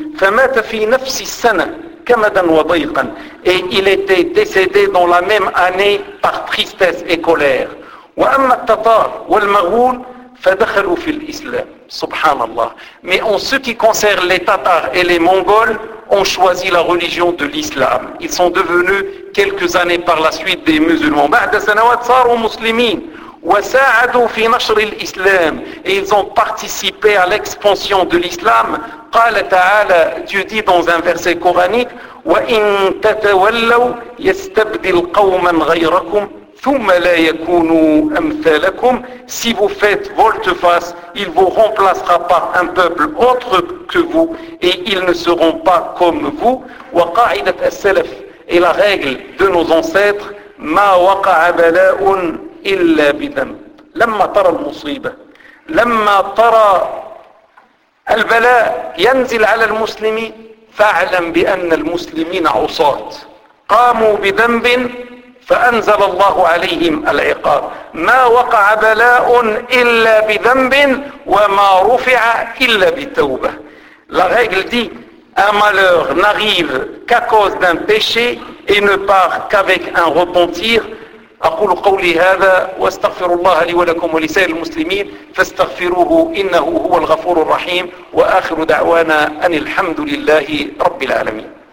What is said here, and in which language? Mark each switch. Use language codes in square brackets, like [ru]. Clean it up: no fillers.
[ar] فمات في نفس السنة كمدا وضيقا. [fr] Et il était décédé dans la même année par tristesse et colère. [ar] وأما التتار والمغول فدخلوا في الإسلام. سبحان الله. [fr] Mais en ce qui concerne les Tatars et les Mongols, ont choisi la religion de l'islam. Ils sont devenus quelques années par la suite des musulmans. [ar] بعد سنوات صاروا مسلمين وساعدوا في نشر الإسلام. [fr] Et ils ont participé à l'expansion de l'islam. [ar] قال تعالى, [fr] Dieu dit dans un verset coranique, [ar] وإن تتولوا يستبدل قوما غيركم ثم لا يكونوا أمثالكم. [fr] Si vous faites volte-face, il vous remplacera par un peuple autre que vous et ils ne seront pas comme vous. [ar] وقاعدة السلف, [fr] et la règle de nos ancêtres, [ar] ما وقع بلاء إلا بذنب. لما ترى المصيبة, لما ترى البلاء ينزل على المسلمين, فاعلم بأن المسلمين عصاة قاموا بذنب فأنزل الله عليهم العقاب. ما وقع بلاء إلا بذنب وما رفع إلا بتوبة. [fr] La règle dit, un malheur n'arrive qu'à cause d'un péché et ne part qu'avec un repentir. [ar] أقول قولي هذا واستغفر الله لي ولكم ولسائر المسلمين فاستغفروه إنه هو الغفور الرحيم. وآخر دعوانا أن الحمد لله رب العالمين.